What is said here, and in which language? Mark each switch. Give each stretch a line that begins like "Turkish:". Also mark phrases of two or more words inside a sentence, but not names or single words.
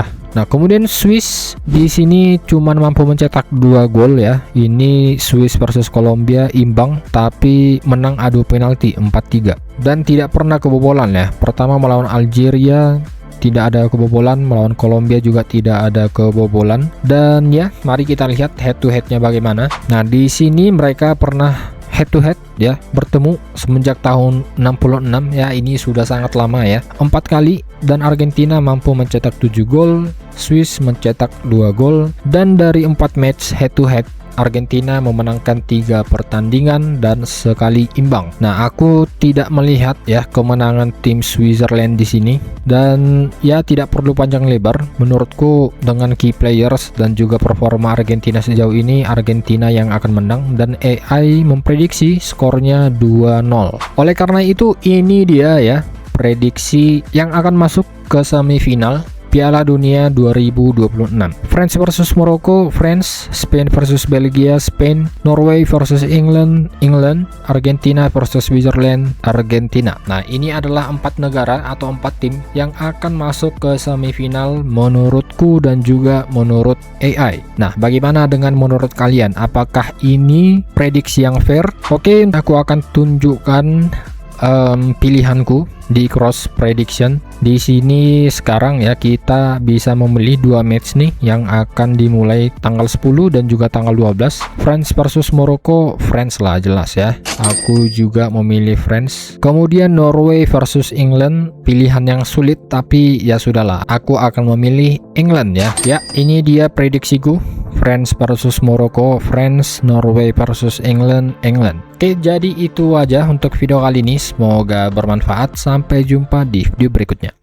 Indonesian: Nah, kemudian Swiss di sini cuman mampu mencetak 2 gol ya. Ini Swiss versus Kolombia imbang tapi menang adu penalti 4-3 dan tidak pernah kebobolan ya. Pertama melawan Algeria tidak ada kebobolan, melawan Kolombia juga tidak ada kebobolan. Dan ya, mari kita lihat
English: head to headnya
Indonesian: bagaimana. Nah, di sini mereka pernah
English: head to head
Indonesian: ya, bertemu semenjak tahun 66 ya, ini sudah sangat lama ya, 4 kali, dan Argentina mampu mencetak 7 gol, Swiss mencetak 2 gol, dan dari 4
English: match head to head
Indonesian: Argentina memenangkan 3 pertandingan dan sekali imbang. Nah, aku tidak melihat ya kemenangan tim Switzerland di sini, dan ya tidak perlu panjang lebar. Menurutku dengan
English: key players
Indonesian: dan juga performa Argentina sejauh ini, Argentina yang akan menang, dan AI memprediksi skornya 2-0. Oleh karena itu ini dia ya prediksi yang akan masuk ke semifinal Piala Dunia 2026. France versus Maroko, France. Spain versus Belgia, Spain. Norway versus England, England. Argentina versus Switzerland, Argentina. Nah, ini adalah 4 negara atau 4 tim yang akan masuk ke semifinal menurutku dan juga menurut AI. Nah, bagaimana dengan menurut kalian? Apakah ini prediksi yang fair? Oke, aku akan tunjukkan pilihanku di
English: cross prediction.
Indonesian: Di sini sekarang ya kita bisa memilih 2 match nih yang akan dimulai tanggal 10 dan juga tanggal 12. France versus Maroko, France lah jelas ya. Aku juga memilih France. Kemudian Norway versus England, pilihan yang sulit tapi ya sudahlah. Aku akan memilih England ya. Ya, ini dia prediksiku. France versus Maroko, France. Norway versus England, England. Oke, jadi itu aja untuk video kali ini. Semoga bermanfaat. Sampai jumpa di video berikutnya.